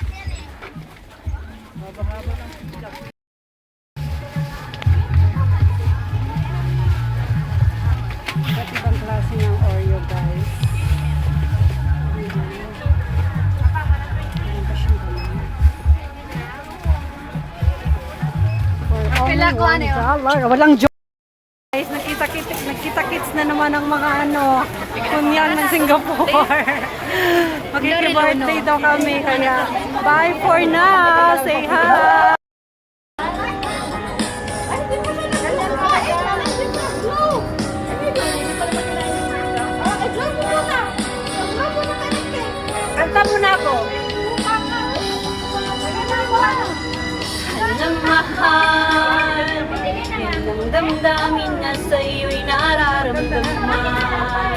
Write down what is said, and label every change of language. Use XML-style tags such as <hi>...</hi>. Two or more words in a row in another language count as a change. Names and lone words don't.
<tl>Ba't ibang klase ng Oreo, guys? Ayan pa siyang ganun.</tl> <en>For only $1.</en> <tl>Walang joke. Guys, nagkita-kits na naman ang mga Konyang ng Singapore. Magki-birthday daw kami, kaya</tl> <en>bye for now. Say hi!</en> <tl>Kanta muna ako. Ng mahal, yan ang damdamin na sa'yo'y nararamdaman.</tl>